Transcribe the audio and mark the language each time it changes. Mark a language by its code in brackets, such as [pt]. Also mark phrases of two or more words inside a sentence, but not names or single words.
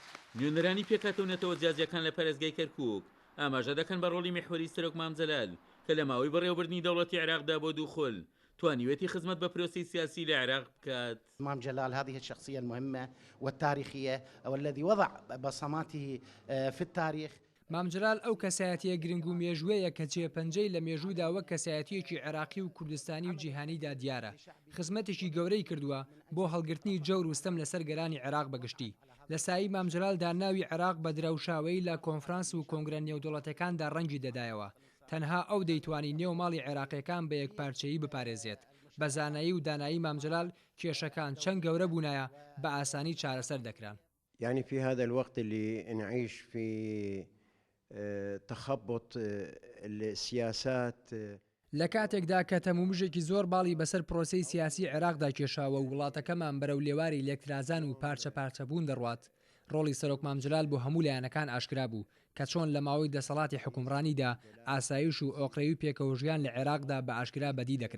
[ckb] نوێنەرانی پێکاتەونەتەوە جیاجەکان لە پەرێزگای کەرکووک ئاماژە دەکەن بە ڕۆڵی مێحوەری سەرۆک مامجەلال کە لە ماوەی بەڕێوەبردنی دەوڵەتی عێراقدا بۆ دووخۆل توانیوێتی خزمەت بە پرۆسی سیاسی لە عێراق بکات. [ar] مام جلال هذه الشخصية المهمة والتاريخية والذي وضع بصماته في التاريخ. [ckb] مامجلال ئەو کەسایەتیە گرنگ و مێژوەیە کە جێپەنجەی لە مێژوودا وەک کەسایەتیەکی عێراقی و کوردستانی و جیهانیدا دیارە. خزمەتێکی گەورەی کردووە بۆ هەڵگرتنی جەور و ستەم لەسەر گەرانی عێراق بەگشتی. لە سایی مامجلالدا ناوی عێراق بە دراوشاوەی لە کۆنفرانس و کۆنگرە نێودوڵەتەکاندا ڕەنگی دەدایەوە. تەنها ئەو دەیتوانی نێو ماڵی عێراقیەکان بە یەکپارچەیی بپارێزێت. بە زانایی و دانایی مامجلال کێشەکان چەند گەورە بوونایە بە ئاسانی چارەسەر دەکران. [ar] يعني في هذا الوقت اللي نعيش في تخبط السياسات [ckb] لە کاتێکدا کە تەمومژێکی زۆر باڵی بەسەر پرۆسەی سیاسی عێراقدا کێشاوە و وڵاتەکەمان بەرەو لێواری لێکترازان و پارچە پارچەبوون دەڕوات ڕۆڵی سەرۆک مامجلال بۆ هەموو لایەنەکان ئاشکرا بوو کە چۆن لە ماوەی دەسەڵاتی حکومڕانیدا ئاسایش و ئۆقرەوی پێکەوەژیان لە عێراقدا بە ئاشکرا بەدی دەکرا.